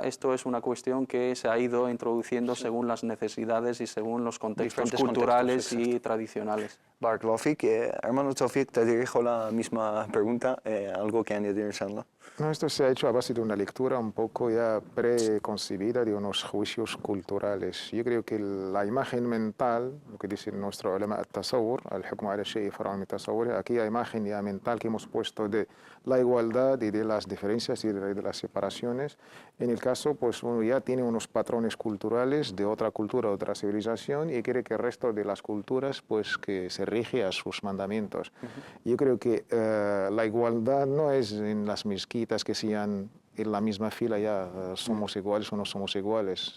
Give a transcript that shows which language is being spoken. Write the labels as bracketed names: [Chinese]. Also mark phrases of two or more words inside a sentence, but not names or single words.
[Spanish] Esto es una cuestión que se ha ido introduciendo según las necesidades y según los contextos culturales y tradicionales. [Arabic] بارك الله فيك, [Spanish] hermano Tawfiq, te dirijo la misma pregunta, algo que añadir, inshallah. No, esto se ha hecho a base de una lectura un poco ya preconcebida de unos juicios culturales. Yo creo que la imagen mental, lo que dice nuestro [Arabic] علماء التصور الحكم على الشيء فرع من التصور, [Spanish] aquí la imagen ya mental que hemos puesto de la igualdad y de las diferencias y de las separaciones. En el caso, pues uno ya tiene unos patrones culturales de otra cultura, otra civilización y quiere que el resto de las culturas, pues que se rige a sus mandamientos. Yo creo que la igualdad no es en las mezquitas que sean en la misma fila ya somos iguales o no somos iguales.